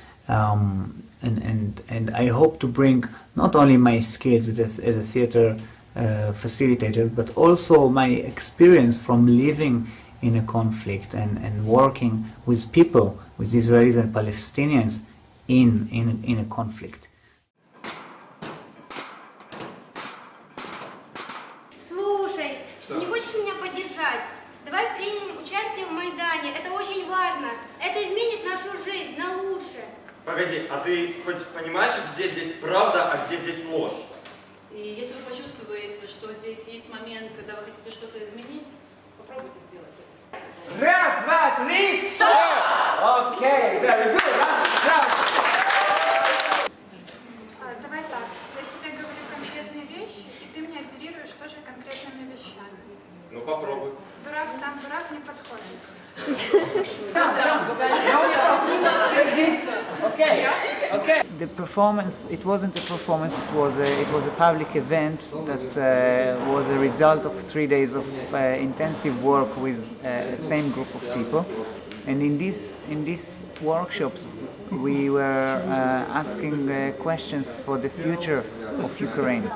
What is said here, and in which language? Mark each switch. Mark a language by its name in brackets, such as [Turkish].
[English] And I hope to bring not only my skills as a theater facilitator, but also my experience from living in a conflict and working with people, with Israelis and Palestinians in a conflict. [Russian] Слушай, не хочешь меня поддержать? Давай примем участие в Майдане. Это очень важно. Это изменит нашу жизнь на лучше. Погоди, а ты хоть понимаешь, где здесь правда, а где здесь ложь? И если вы почувствуете, что здесь есть момент, когда вы хотите что-то изменить, попробуйте сделать это. Раз, два, три, стоп! Окей, [English] very good. [Russian] Давай так, я тебе говорю конкретные вещи, и ты мне оперируешь тоже конкретными вещами. Ну попробуй. Дурак сам дурак не подходит. [English] The performance, it wasn't a performance, it was a public event that was a result of 3 days of intensive work with the same group of people. And in these workshops we were asking questions for the future of Ukraine.